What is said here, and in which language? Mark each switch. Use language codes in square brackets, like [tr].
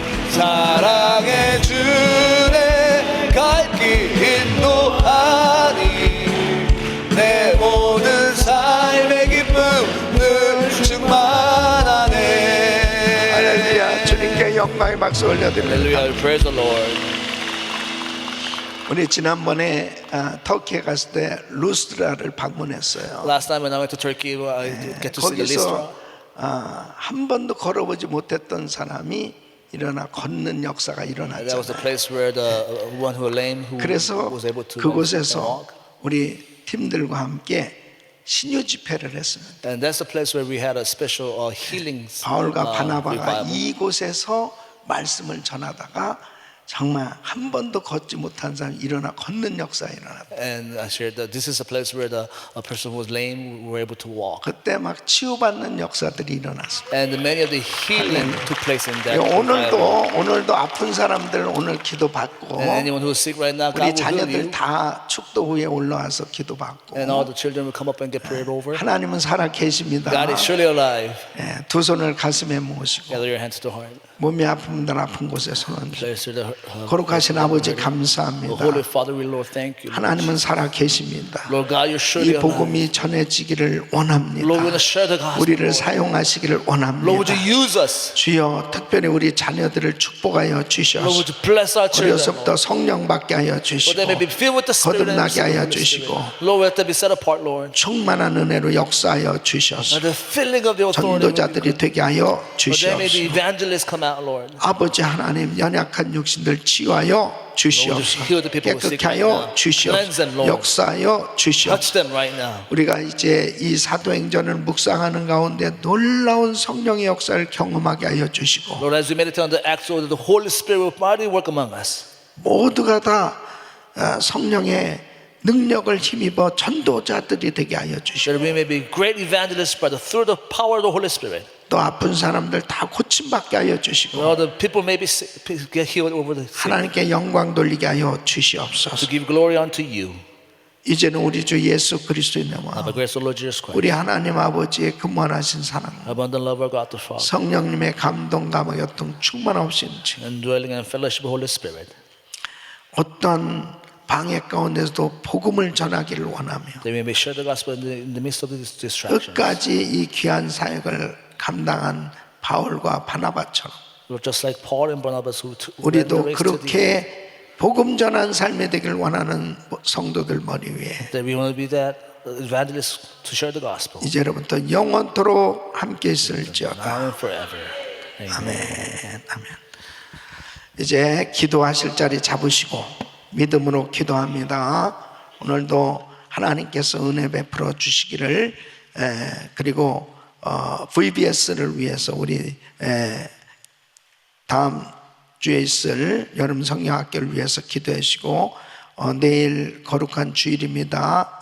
[ko] 사랑해 주네. 갈 길 인도하니 내 모든 삶의 기쁨 늘 충만하네. 할렐루야. 주님께 영광의 박수 올려드립니다. [en] Hallelujah, praise the Lord. [ko] 우리 지난번에 터키에 갔을 때 루스트라를 방문했어요. [en] Last time when I went to Turkey, I get to see the Lystra. [ko] 거기서 한 번도 걸어보지 못했던 사람이 일어나 걷는 역사가 [en] That was [ko] 일어났잖아요. [en] the place where the one who was lame who [ko] 그래서 [en] was able to [ko] 그곳에서 [en] walk. [ko] 우리 팀들과 함께 신유 집회를 했습니다. [en] And that's the place where we had a special healing [ko] 바울과 바나바가 [en] revival. [ko] 이곳에서 말씀을 전하다가 정말 한 번도 걷지 못한 사람이 일어나 걷는 역사가 일어났다. [en] And I shared that this is a place where a person who was lame were able to walk. [ko] 그때 막 치유받는 역사들이 일어났습니다. [en] And many of the healing took place in that [ko] 오늘도 [en] revival. [ko] 아픈 사람들 오늘 기도받고 [en] And anyone who is sick right now, [ko] 우리 [en] God will heal [ko] 자녀들 [en] you. [ko] 다 축도 후에 올라와서 기도받고 [en] And all the children will come up and get prayed over. [ko] 하나님은 살아 계십니다. [en] God is surely alive. [ko] 예, 두 손을 가슴에 모으시고 [en] Gather your hands to the heart. [ko] 몸이 아픈 분들 아픈 곳에 손을 [en] Place to the [ko] 거룩하신 아버지 [en] The [ko] 감사합니다. [en] Holy Father, we Lord thank you. [ko] 하나님은 살아 계십니다. [en] Lord God, you're surely [ko] 이 [en] alive. [ko] 복음이 전해지기를 원합니다. [en] Lord, we're going to share the gospel. [ko] 우리를 [en] Lord. [ko] 사용하시기를 [en] Lord, would [ko] 원합니다. [en] you use us? [ko] 주여 특별히 우리 자녀들을 축복하여 [en] Lord, [ko] 주셔서 [en] would you bless our children? [ko] 어려서부터 성령 받게 하여 [en] Lord, [ko] 주시고 [en] they may be filled with the Spirit and [ko] 거듭나게 하여 [en] the [ko] 주시고 [en] Spirit. Lord, let them be set apart, Lord. [ko] 충만한 은혜로 역사하여 주셔서 [en] Let the filling of the authority. [ko] 전도자들이 되게 하여 [en] Lord, there may be evangelists come out, Lord. [ko] 아버지 하나님 연약한 육신들 치유하여 주시옵소서. [en] heal the people who are [ko] 깨끗게 [en] sick right [ko] 하여 [en] now. Cleanse them, [ko] 주시옵소서. [en] Lord. [ko] 역사하여 주시옵소서. [en] Touch them right now. [ko] 우리가 이제 이 사도행전을 묵상하는 가운데 놀라운 성령의 역사를 경험하게 하여 주시고 [en] Lord, as we meditate on the acts of the Holy Spirit will mightily work among us. [ko] 모두가 다 성령의 능력을 힘입어 전도자들이 되게 하여 주시고 [en] That we may be great evangelists by the through the power of the Holy Spirit. [ko] 또 아픈 사람들 다 고침받게 하여 주시고 [en] Lord, the people may be sick, get healed over the sick. [ko] 하나님께 영광 돌리게 하여 [en] To [ko] 주시옵소서. [en] give glory unto you. [ko] 이제는 우리 주 예수 그리스도의 [en] By [ko] 이름으로 [en] the grace of Lord Jesus Christ. [ko] 우리 하나님 아버지의 근원하신 사랑 [en] Abundant love of God the Father. [ko] 성령님의 감동 감화 교통 충만하신 주 [en] And dwelling and fellowship of the Holy Spirit. [ko] 어떤 방해 가운데서도 복음을 전하기를 원하며 [en] They may share the gospel in the midst of this distraction. [ko] 끝까지 이 귀한 사역을 감당한 바울과 바나바처럼 [en] We're just like Paul and Barnabas who ran the [ko] 우리도 [en] race to the end. [ko] 그렇게 복음 전한 삶이 되길 원하는 성도들 머리 위에 [en] That we want to be that evangelist to share the gospel. [ko] 이제로부터 영원토록 함께 있을지어다. [en] Now and forever. Amen. [ko] 아멘. 아멘. 이제 기도하실 자리 잡으시고 믿음으로 기도합니다. 오늘도 하나님께서 은혜 베풀어 주시기를 그리고 VBS를 위해서 우리 다음 주에 있을 여름 성령학교를 위해서 기도해 주시고 내일 거룩한 주일입니다.